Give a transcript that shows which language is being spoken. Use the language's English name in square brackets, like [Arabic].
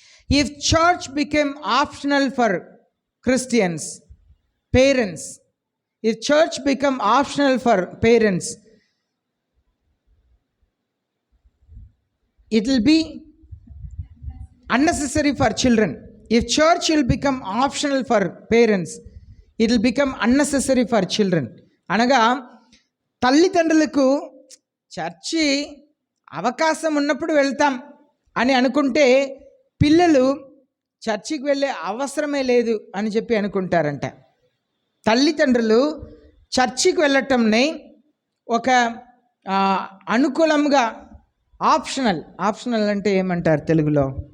[English] If church became optional for Christians parents, if church become optional for parents, it will be unnecessary for children. If church will become optional for parents, it will become unnecessary for children. [Telugu] అనగా తల్లిదండ్రులకు church అవకాశం ఉన్నప్పుడు వెళ్తాం అని అనుకుంటే పిల్లలు చర్చికి వెళ్ళే అవసరమే లేదు అని చెప్పి అనుకుంటారంట. తల్లిదండ్రులు చర్చికి వెళ్ళటంని ఒక అనుకూలంగా ఆప్షనల్ అంటే ఏమంటారు తెలుగులో?